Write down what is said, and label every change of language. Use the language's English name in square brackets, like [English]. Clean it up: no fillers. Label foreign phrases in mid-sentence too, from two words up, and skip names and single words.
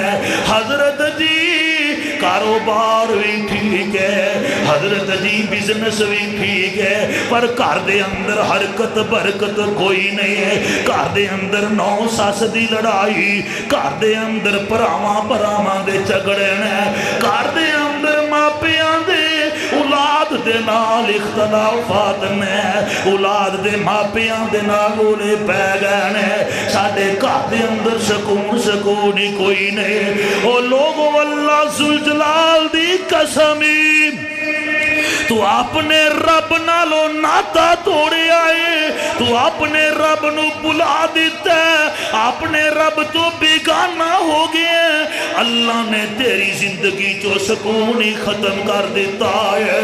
[Punjabi] حضرت جی کاروبار بھی ٹھیک ہے، حضرت جی بزنس بھی ٹھیک ہے، پر گھر دے اندر حرکت برکت کوئی نہیں ہے، گھر دے اندر نو ساس دی لڑائی، گھر دے اندر پراواں دے جھگڑے نے، گھر دے اندر ماپیاں دے اولاد دے نال اختلافات نے، اولاد دے ماپیاں دے نال رولے پے گئے نے، ساڈے گھر دے اندر سکون ہی کوئی نہیں۔ او لوگو اللہ ذوالجلال دی قسمی تو اپنے رب نالو ناتا توڑے آئے، تو اپنے رب نو بلا دیتا ہے، اپنے رب تو بیگانہ ہو گئے، اللہ نے تیری زندگی جو سکون ہی ختم کر دیتا ہے۔